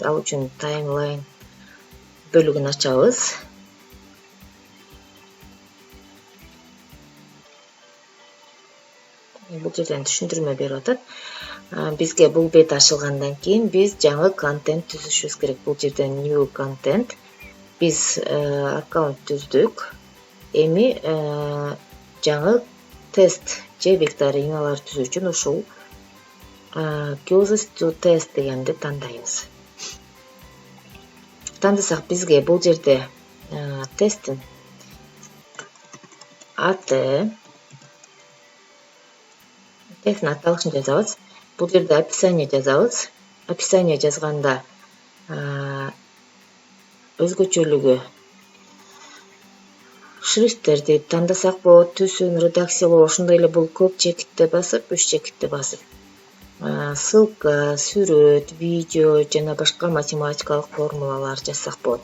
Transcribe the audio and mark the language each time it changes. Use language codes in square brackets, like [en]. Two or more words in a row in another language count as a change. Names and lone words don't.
[ky] Ал үчүн таймлайн бөлүгүн ачабыз. Бул жерден түшүндүрмө берип атат. Бизге бул бет ачылгандан кийин биз жаңы контент түзүшүбүз керек. Бул жерден [en] new content. [ky] Биз аккаунт түздүк. Эми жаңы тест же викториналар түзүү үчүн ушул [en] choose to test [ky] дегенди тандайбыз. Тандасак бизге бул жерде тесттин аты, тесттин аталышын жазабыз. Бул жерде описание жазабыз. Описание жазганда өзгөчөлүгү шрифттерди тандасак болот, түсүн, редакциялоо, ошондой эле бул көп чекитти басып, 3 чекитти басып, ссылка, сүрөт, видео жана башка математикалык формулалар жазсак болот.